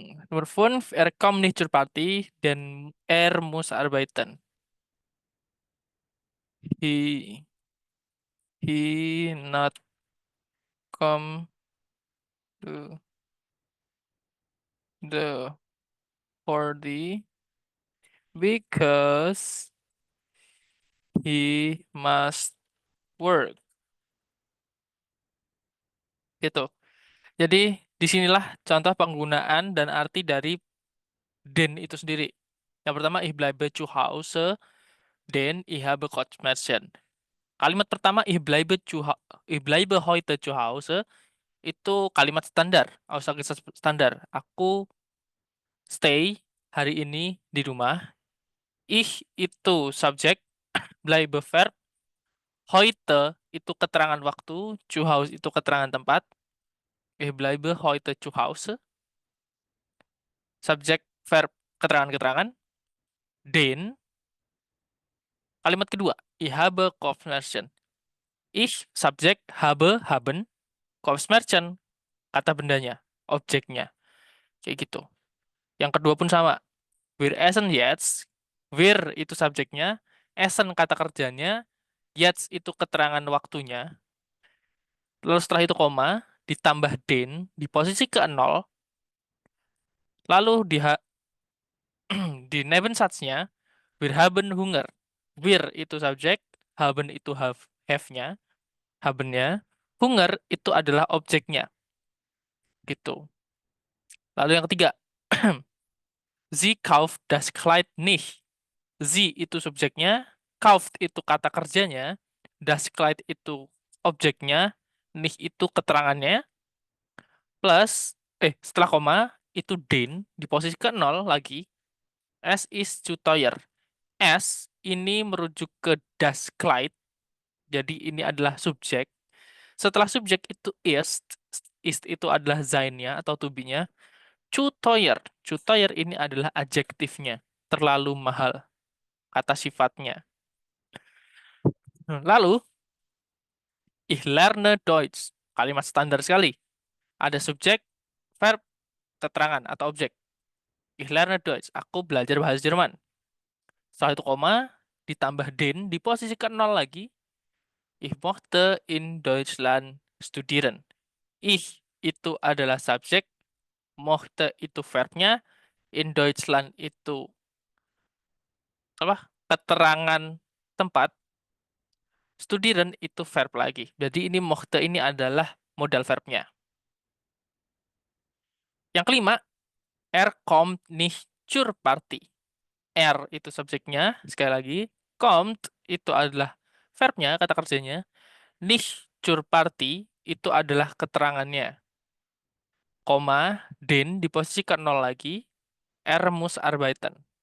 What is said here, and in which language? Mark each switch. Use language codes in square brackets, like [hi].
[de] Nomor 5, er kommt nicht zur Party, denn er muss arbeiten. [en] He not come to the party because he must work. [id] Gitu. Jadi disinilah contoh penggunaan dan arti dari den itu sendiri. Yang pertama, [de] ich bleibe zu Hause, den ich habe Kopfschmerzen. [id] Kalimat pertama, [de] ich bleibe heute zu Hause, [id] itu kalimat standar, Aussage standar. Aku stay hari ini di rumah. Ich itu subjek, bleibe verb, heute itu keterangan waktu, zu Hause itu keterangan tempat. [de] Ich bleibe heute zu Hause, [id] subjek, verb, keterangan-keterangan. [de] Den, [id] kalimat kedua, [de] ich habe Kopfschmerzen. [id] Ich, subjek, haben, Kopfschmerzen, kata bendanya, objeknya. Kayak gitu. Yang kedua pun sama. [de] Wir essen jetzt. Wir [id] itu subjeknya. [de] Essen [id] kata kerjanya. Jetzt itu keterangan waktunya. Lalu setelah itu koma. Ditambah den. Di posisi ke-0. Lalu di Nebensatznya. [de] Wir haben Hunger. [id] Wir itu subjek. Haben itu have-nya. Habennya. Hunger itu adalah objeknya. Gitu. Lalu yang ketiga. [de] Sie kauft das Kleid nicht. [id] Sie itu subjeknya, kauft itu kata kerjanya, das Kleid itu objeknya, nicht itu keterangannya, plus, setelah koma, itu den, di posisi ke-0 lagi, [de] es ist zu teuer. [id] S ini merujuk ke das Kleid, jadi ini adalah subjek. Setelah subjek itu ist itu adalah sein-nya atau to be-nya. Zu teuer, zu teuer ini adalah adjektifnya, terlalu mahal, kata sifatnya. [de] Lalu, ich lerne Deutsch. [id] Kalimat standar sekali. Ada subjek, verb, keterangan atau objek. [de] Ich lerne Deutsch. [id] Aku belajar bahasa Jerman. Setelah itu koma, ditambah den, di posisi ke-0 lagi. [de] Ich mochte in Deutschland studieren. [id] Ich itu adalah subjek, mochte itu verbnya, in Deutschland itu apa? Keterangan tempat, studieren itu verb lagi. Jadi ini mochte ini adalah modal verbnya. Yang kelima, [de] er kommt nicht zur Party. [id] R itu subjeknya, sekali lagi. Kommt itu adalah verbnya, kata kerjanya. Nicht zur Party itu adalah keterangannya. Koma, den diposisikan nol lagi. [de] Er muss arbeiten.